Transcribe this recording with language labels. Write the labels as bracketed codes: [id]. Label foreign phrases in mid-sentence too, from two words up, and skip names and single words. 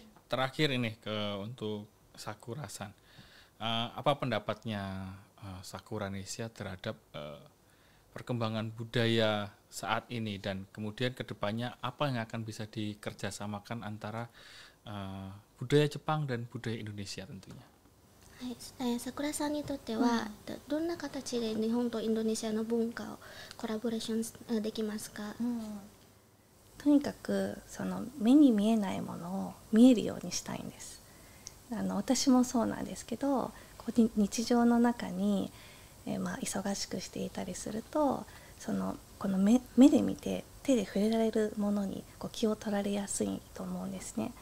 [id] Terakhir ini untuk Sakura-san. Apa pendapatnya Sakuranesia terhadap perkembangan budaya saat ini, dan kemudian kedepannya apa yang akan bisa dikerjasamakan antara budaya Jepang dan budaya Indonesia tentunya? [ja] 桜さんにとっては、どんな形で日本とインドネシアの文化をコラボレーションできますか？とにかくその目に見えないものを見えるようにしたいんです。私もそうなんですけど、日常の中に、忙しくしていたりすると、この目で見て手で触れられるものに気を取られやすいと思うんですね。